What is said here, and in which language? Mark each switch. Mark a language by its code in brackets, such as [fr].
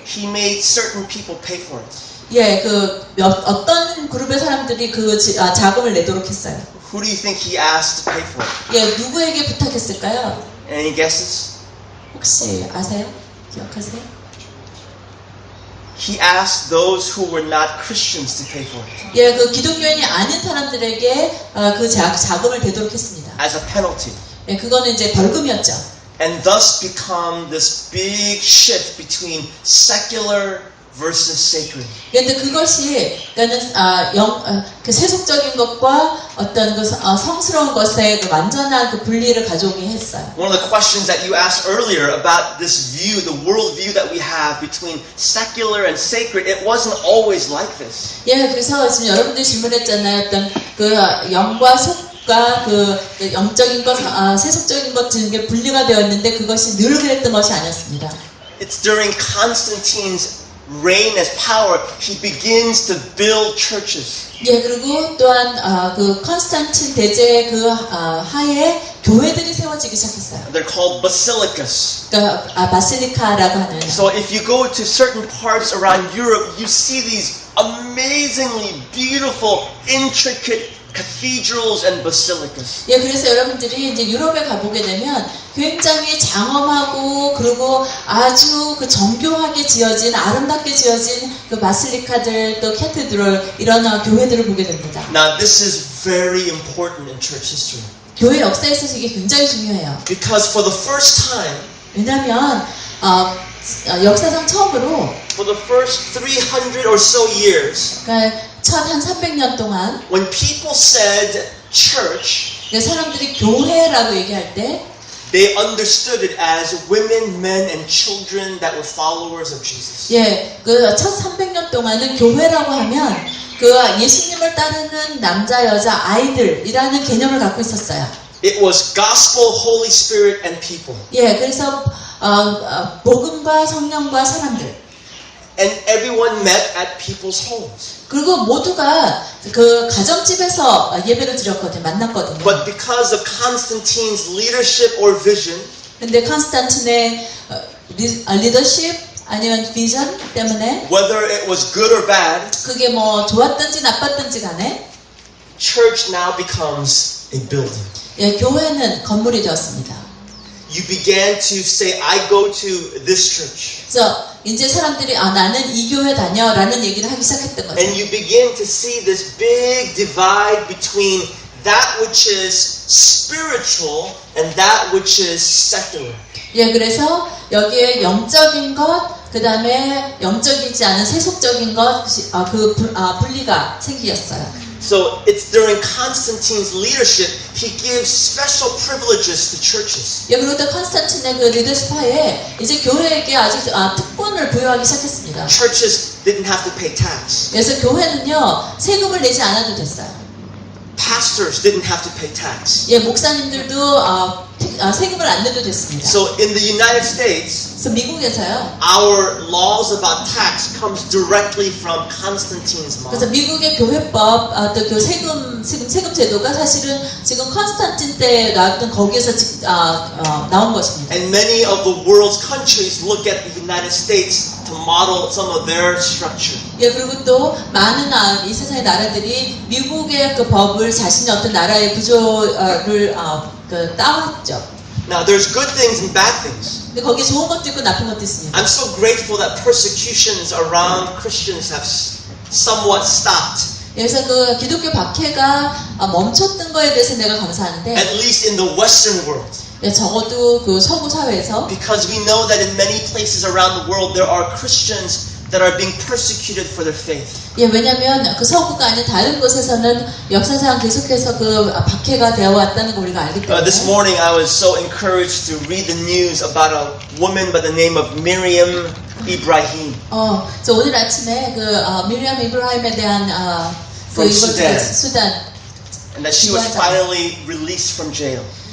[en] he made certain people pay for it. [ko] 예, 어떤 그룹의 사람들이 그 자금을 내도록 했어요. [en] Who do you think he asked to pay for it? [ko] 예, 누구에게 부탁했을까요? [en] Any guesses? [ko] 혹시 아세요? 기억하세요? [en] He asked those who were not Christians to pay for it. [ko] 예, 그 기독교인이 아닌 사람들에게 그 자금을 대도록 했습니다. [en] As a penalty. [ko] 예, 그거는 이제 벌금이었죠. [en] And thus become this big shift between secular versus sacred. [ko] 그런데 그것이 그러니까는 그 세속적인 것과 어떤 그 성스러운 것의 그 완전한 그 분리를 가져오게 했어요. [en] One of the questions that you asked earlier about this view, the world view that we have between secular and sacred, it wasn't always like this. [ko] 예, 그래서 지금 여러분들이 질문했잖아요. 어떤 그 영과 속과 그 영적인 것, 세속적인 것 등의 분리가 되어 있는데 그것이 늘 그랬던 것이 아니었습니다. [en] It's during Constantine's reign as power, he begins to build churches. [ko] 예, 그리고 또한 그 컨스탄틴 대제의 그 하에 교회들이 세워지기 시작했어요. [en] They're called basilicas. [ko] 그러니까 바실리카라고 하는. [en] So if you go to certain parts around Europe, you see these amazingly beautiful, intricate cathedrals and basilicas. [ko] 예, 그래서 여러분들이 이제 유럽에 가보게 되면 굉장히 장엄하고 그리고 아주 그 정교하게 지어진 아름답게 지어진 그 바실리카들 또 캐테드럴 이런 교회들을 보게 됩니다. [en] Now this is very important in church history [ko] 교회 역사에 있어서 이게 굉장히 중요해요. [en] because for the first time, [ko] 왜냐하면 역사상 처음으로 [en] for the first 300 or so years, [ko] 그러니까 첫 한 300년 동안 [en] when people said church, [ko] 사람들이 교회라고 얘기할 때 [en] they understood it as women, men, and children that were followers of Jesus. [ko] 예, 그 첫 300년 동안은 교회라고 하면 그 예수님을 따르는 남자, 여자, 아이들이라는 개념을 갖고 있었어요. [en] It was gospel, Holy Spirit, and people. [ko] 예, 그래서 복음과 성령과 사람들. [en] And everyone met at people's homes. [ko] 그리고 모두가 그 가정집에서 예배를 드렸거든요. 만났거든요. [en] But because of Constantine's leadership or vision, [ko] 근데 컨스탄틴의 리더십 아니면 비전 때문에 [en] whether it was good or bad, [ko] 그게 뭐 좋았든지 나빴든지 간에 [en] church now becomes a building. [ko] 예, 교회는 건물이 되었습니다. [en] You began to say, I go to this church. [ko] 그래서 이제 사람들이 나는 이 교회 다녀라는 얘기를 하기 시작했던 거죠. [en] And you begin to see this big divide between that which is spiritual and that which is secular. [ko] 예, 그래서 여기에 영적인 것, 그 다음에 영적이지 않은 세속적인 것, 분리가 생기었어요. [en] So it's during Constantine's leadership, he gives special privileges to churches. [ko] 예, 그리고 또 컨스탄틴의 그 리더십하에 이제 교회에게 아주 특권을 부여하기 시작했습니다. [en] Churches didn't have to pay tax. [ko] 그래서 교회는요 세금을 내지 않아도 됐어요. [en] Pastors didn't have to pay tax. [ko] 예, 목사님들도 세금을 안 내도 됐습니다. [en] So in the United States, [ko] 그래서 미국에서요. [en] our laws about tax comes directly from Constantine's [ko] 그래서 [en] law. [ko] 미국의 교회법, 또 그 세금 제도가 사실은 지금 컨스탄틴 때 나왔던 거기에서 나온 것입니다. [en] And many of the world's countries look at the United States to model some of their structure. [ko] 예, 그리고 또 많은 이 세상의 나라들이 미국의 그 법을 자신의 어떤 나라의 구조를 따왔죠. [en] Now there's good things and bad things. [ko] 근데 거기에 좋은 것도 있고 나쁜 것도 있습니다. [en] I'm so grateful that persecutions around Christians have somewhat stopped. [ko] 그래서 그 기독교 박해가 멈췄던 거에 대해서 내가 감사하는데 [en] At least in the Western world. [ko] 예, 적어도 그 서구 사회에서 [en] Because we know that in many places around the world there are Christians that are being persecuted for their faith. [ko] 예, 왜냐하면 그 서구가 아닌 다른 곳에서는 역사상 계속해서 그 박해가 되어 왔다는 걸 우리가 알기 때문에 [en] This morning I was so encouraged to read the news about a woman by the name of Miriam Ibrahim. [ko] 저 오늘 아침에 그 미리암 이브라임에 대한 [en] From Sudan. [ko] 수단 [en] And that she was finally released from jail.